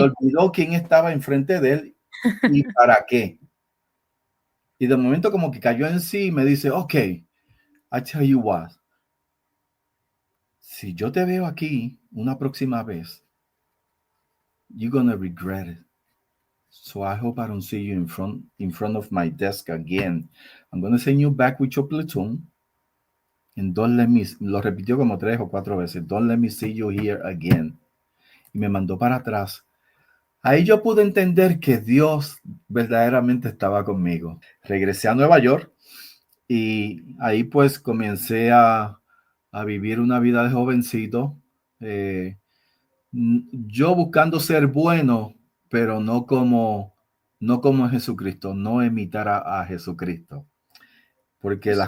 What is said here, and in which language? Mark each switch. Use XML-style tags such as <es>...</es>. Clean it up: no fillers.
<es>olvidó quién estaba enfrente de él y para qué. Y de momento como que cayó en sí y me dice,</es> <en>ok, I tell you what,</en> <es>si yo te veo aquí una próxima vez,</es> <en>you're gonna regret it. So I hope I don't see you in front of my desk again. I'm gonna send you back with your platoon. And don't let me,</en> <es>lo repitió como 3 o 4 veces.</es> <en>Don't let me see you here again.</en> <es>Y me mandó para atrás. Ahí yo pude entender que Dios verdaderamente estaba conmigo. Regresé a Nueva York y ahí pues comencé a vivir una vida de jovencito. Eh, yo buscando ser bueno, pero no como Jesucristo, no imitar a Jesucristo, porque las</es>